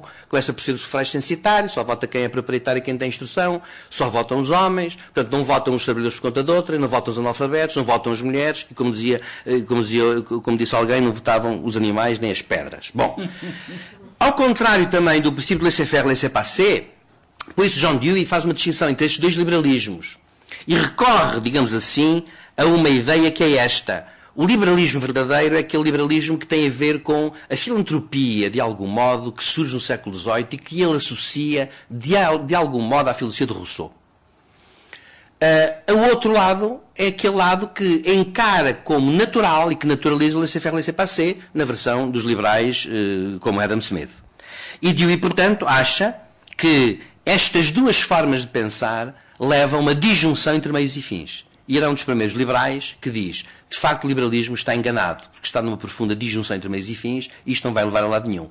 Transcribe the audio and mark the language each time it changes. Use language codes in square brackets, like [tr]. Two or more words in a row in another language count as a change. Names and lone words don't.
[pt] Começa por ser o sufrágio censitário, só vota quem é proprietário e quem tem instrução, só votam os homens, portanto não votam os trabalhadores por conta de outra, não votam os analfabetos, não votam as mulheres, e como disse alguém, não votavam os animais nem as pedras. Bom, ao contrário também do princípio de [fr] laissez-faire, laissez-passer, [pt] por isso John Dewey faz uma distinção entre estes dois liberalismos. E recorre, digamos assim, a uma ideia que é esta. O liberalismo verdadeiro é aquele liberalismo que tem a ver com a filantropia, de algum modo, que surge no século XVIII e que ele associa, de algum modo, à filosofia de Rousseau. O outro lado é aquele lado que encara como natural e que naturaliza o [fr] laissez-faire, laissez-passer, [pt] na versão dos liberais como Adam Smith. E Dewey, portanto, acha que estas duas formas de pensar leva a uma disjunção entre meios e fins. E ele é um dos primeiros liberais que diz, de facto, o liberalismo está enganado, porque está numa profunda disjunção entre meios e fins, e isto não vai levar a lado nenhum.